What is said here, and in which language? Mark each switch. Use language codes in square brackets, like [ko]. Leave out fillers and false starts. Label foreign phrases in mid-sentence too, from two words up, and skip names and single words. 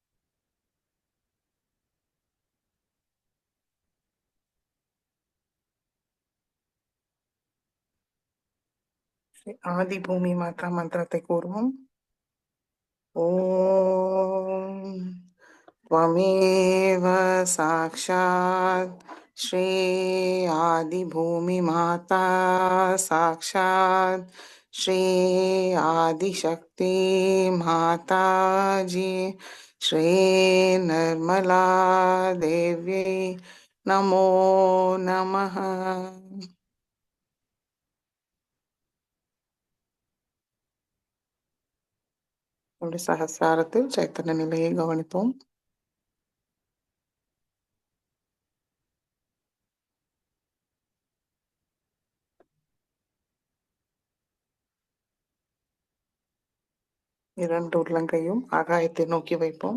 [ta] ஸ்ரீ ஆதி பூமி மாதா மந்திரத்தை கூறுவோம். [sa] ஓம் त्वमेव साक्षात् श्री आदिभूमि माता साक्षात श्री आदिशक्ति माता जी श्री निर्मला देवी नमो नमः. [ta] நம்முடைய சகஸ்ராரத்தில் சைத்தன்ய நிலையை கவனிப்போம். இரண்டு உள்ளங்கையும் ஆகாயத்தை நோக்கி வைப்போம்.